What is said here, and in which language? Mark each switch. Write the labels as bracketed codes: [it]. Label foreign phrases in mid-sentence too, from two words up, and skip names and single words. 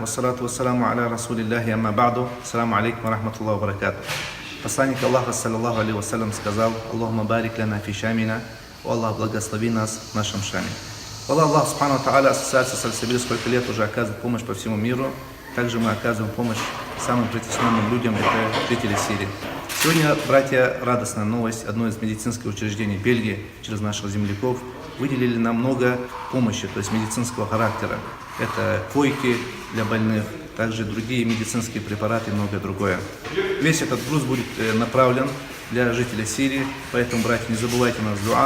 [ar] والصلاة والسلام على رسول الله أما بعد السلام عليكم ورحمة الله وبركاته. [ru] Посланник Аллаха [ar] صلى الله عليه وسلم [ru] сказал: [ar] اللهم بارك لنا في شامنا, [ru] о Аллах, благослови нас в нашем шаме. [ar] الله سبحانه وتعالى, [ru] ассоциация Сальсабиль сколько лет уже оказывает помощь по всему миру. Также мы оказываем помощь самым притесненным людям, это жители Сирии. Сегодня, братья, радостная новость. Одно из медицинских учреждений Бельгии через наших земляков выделили нам много помощи, то есть медицинского характера. Это койки для больных, также другие медицинские препараты и многое другое. Весь этот груз будет направлен для жителей Сирии, поэтому, братья, не забывайте нас дуа.